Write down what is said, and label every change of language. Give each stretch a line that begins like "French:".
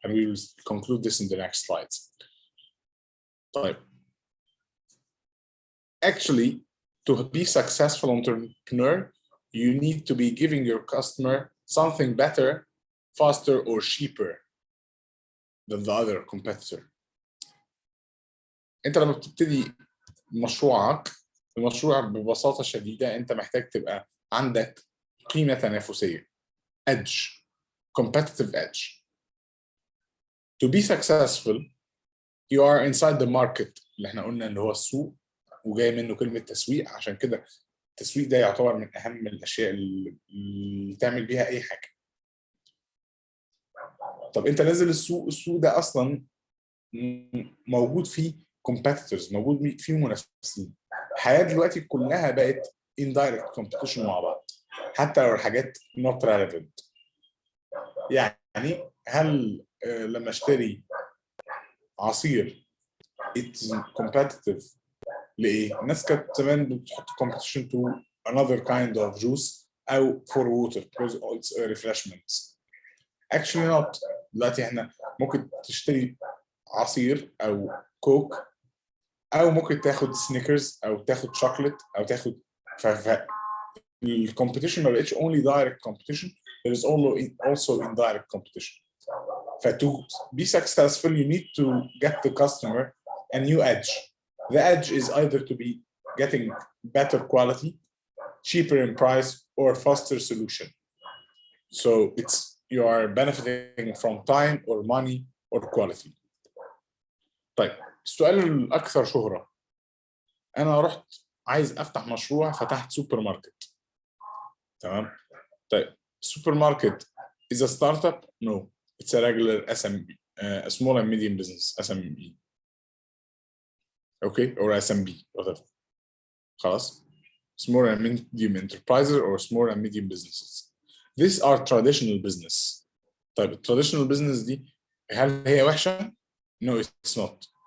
English: And we will conclude this in the next slides. But actually, to be successful entrepreneur, you need to be giving your customer something better, faster, or cheaper than the other competitor.
Arabic: انت لما بتبتدي مشروعك، المشروع ببساطة شديدة انت محتاج تبقى عندك قيمة تنافسية، edge, competitive edge.
English: To be successful, you are inside the market
Arabic: اللي احنا قلنا ان هو السوق وجاي منه كلمة تسويق. عشان كده التسويق ده يعتبر من اهم الاشياء اللي تعمل بيها اي حاجة. طب انت نازل السوق ده اصلا موجود فيه competitors، موجود فيه منافسين. الحياة دلوقتي كلها بقت
English: indirect competition
Arabic: مع بعض، حتى لو الحاجات
English: not relevant.
Arabic: يعني هل لما اشتري عصير
English: it's competitive
Arabic: ليه؟ الناس كانت زمان بتحط
English: competition to another kind of juice أو for water because it's refreshments. Actually not.
Arabic: دلوقتي احنا ممكن تشتري عصير أو كوك أو ممكن تاخد سنيكرز أو تاخد شوكليت أو تاخد الكومبيتيشن ما بقتش
English: only direct competition, there is also indirect competition. To be successful, you need to get the customer a new edge. The edge is either to be getting better quality, cheaper in price, or faster solution. So you are benefiting from time or money or quality.
Arabic: طيب السؤال الأكثر شهرة، أنا رحت عايز أفتح مشروع، فتحت سوبر ماركت. تمام؟ طيب السوبر ماركت
English: is a startup? No. It's a regular SME, a small and medium business, SME. Okay, or SMB, whatever. خلاص. Small and medium enterprises or small and medium businesses. These are traditional business. طيب traditional business
Arabic: دي هل هي وحشة؟
English: No, it's not.